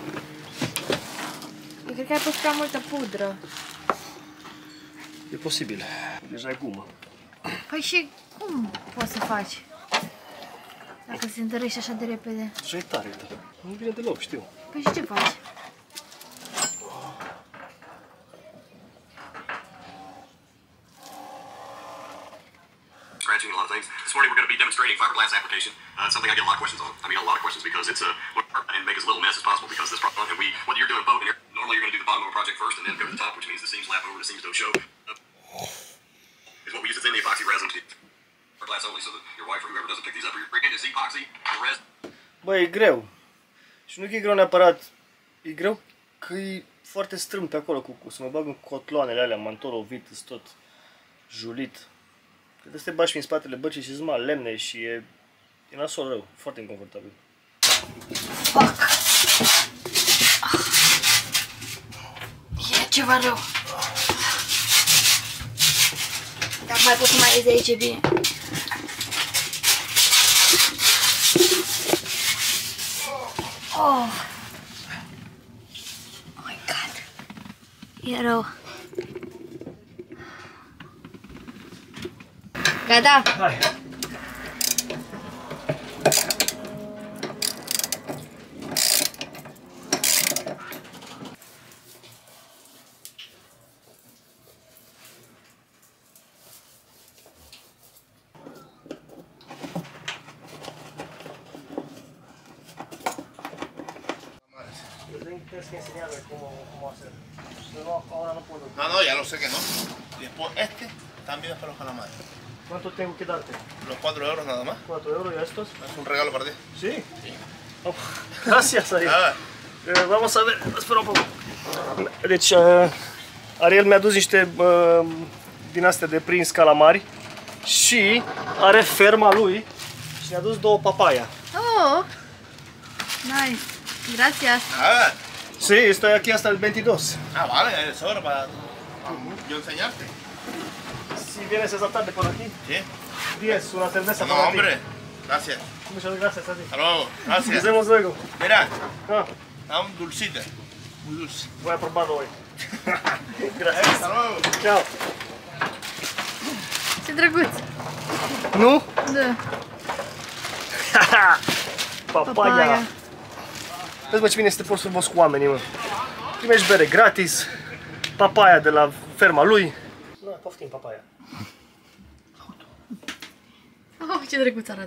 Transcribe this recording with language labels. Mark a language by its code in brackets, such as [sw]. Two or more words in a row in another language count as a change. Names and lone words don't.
[ro] Eu cred că ai pus prea multă pudră. E posibil. Deja e gumă. Păi și cum poți să faci? Dacă se întărește așa de repede. Deja e tare, da. Nu vine deloc, știu. Păi și ce faci? [en] Scratching a lot of things. This morning we're going to be demonstrating fiberglass application. It's something I get a lot of questions on. I mean, a lot of questions because it's and make as little mess as possible because this problem. And whether you're doing a boat, and normally you're going to do the bottom of a project first and then go to the top, which means the seams lap over, the seams don't show. Is what we use. It's in the epoxy resin. Fiberglass only, so that your wife or whoever doesn't pick these up, or you're bringing is epoxy or resin. [ro] Bă, e greu. Și nu că e greu neapărat. E greu că e foarte strâmb pe acolo, să mă bag în cotloanele alea, mantolovit, tot julit. Trebuie să te bagi în spatele bărcii și zma lemne și e nasol rău, foarte inconfortabil. Fuck! E ceva rău. Dacă mai poți să mai iei de aici, e bine. [en] Oh my god. [ro] E rău. Gata? Hai! [es] Tienes que enseñarme cómo hacer. No, ahora no puedo. No, no, ya lo sé que no. Después también es para los calamares. ¿Cuánto tengo que darte? Los 4 euros nada más. 4 euros y estos. Es un regalo para ti. ¿Sí? Sí. Oh, gracias, Ariel. Vamos a ver, espera un poco. [ro] Deci, Ariel mi-a dus niște din astea de prins calamari și are ferma lui și ne-a dus 2 papaya. [es] Oh! Nice. Gracias. Ah, Sí, estoy aquí hasta el 22. vale, es hora para yo enseñarte. Si vienes esa tarde por aquí, Sí. 10, una cerveza No, para ti. hombre. Gracias. Muchas gracias a ti. Hasta luego. Nos Gracias. vemos luego. Mira, Ah, está un dulcito. Muy dulce. voy a probarlo hoy. Gracias. Hasta luego. Chao. [ro] Ce drăguț! Nu? Da. Papaya! Vezi, mă, ce bine să te porți frumos cu oamenii, mă. Primești bere gratis, papaya de la ferma lui. Nu, poftim papaya. Oh, ce drăguț arată!